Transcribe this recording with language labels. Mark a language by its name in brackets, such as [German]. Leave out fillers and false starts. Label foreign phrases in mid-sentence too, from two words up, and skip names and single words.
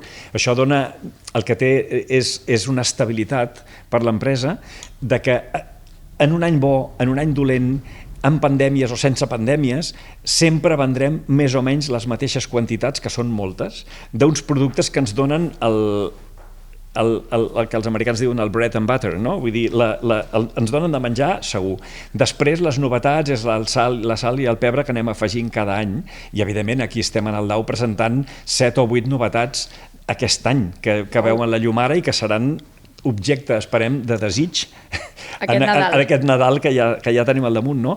[Catalan] Això dona, el que té és una estabilitat per l'empresa de que en un any bo, en un any dolent, amb pandèmies o sense pandèmies, sempre vendrem més o menys les mateixes quantitats, que són moltes, d'uns productes que ens donen el que els americans diuen el [English] bread and butter, [Catalan] no? Vull dir, ens donen de menjar segur. Després les novetats és la sal i el pebre que anem afegint cada any i evidentment aquí estem en el DAU presentant 7 o 8 novetats aquest any que veuen la llum ara i que seran objecte, esperem, de desig en aquest Nadal que ja tenim al damunt, no?